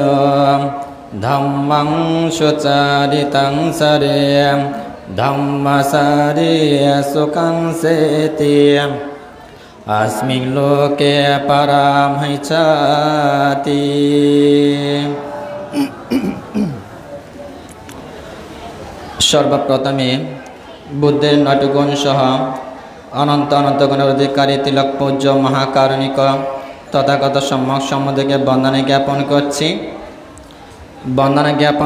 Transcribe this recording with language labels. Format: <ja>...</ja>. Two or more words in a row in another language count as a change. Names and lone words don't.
<pi>ধম্মং সুচারিতং সরে ধম্মসারে সুখং সেতি अस्मिन् लोके परामहिषाति।</pi> <bn>সর্বপ্রথমে বুদ্ধের নটগুণ সহ অনন্ত অনন্ত গুণের অধিকারী তিলক পূজ্য মহাকারণিক তথাগত সম্যক সম্বন্ধকে বন্দনা জ্ঞাপন</bn>